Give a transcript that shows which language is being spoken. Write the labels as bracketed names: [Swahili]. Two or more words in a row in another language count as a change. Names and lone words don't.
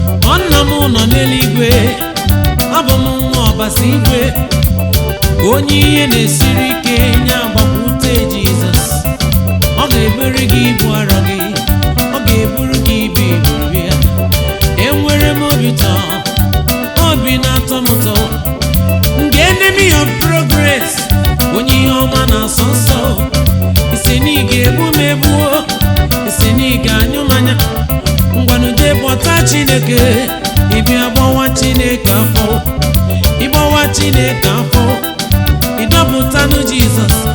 [Igbo] Ọ nna m nọ n'eluigwe, abụ m nwa ọbasi igwe, onye ihe na-esiri ike nye agbakwute Jizọs. Ọ ga-ebere gị ibu arọ gị, ọ ga-eburu gị ibu iburu ya. Enwere m obi ụtọ, obi na-atọ m ụtọ. [English] The enemy of progress, [Igbo] onye ihe ọma na-asọ nsọ. Ị sị na ị ga-egbu m egbuo, ị sị na ị ga-anyụ m anya. Ngwanụ jee bọta Chineke, ị bịa gbawa Chineke afọ, ị gbawa Chineke afọ, ị dọpụtanụ Jizọs.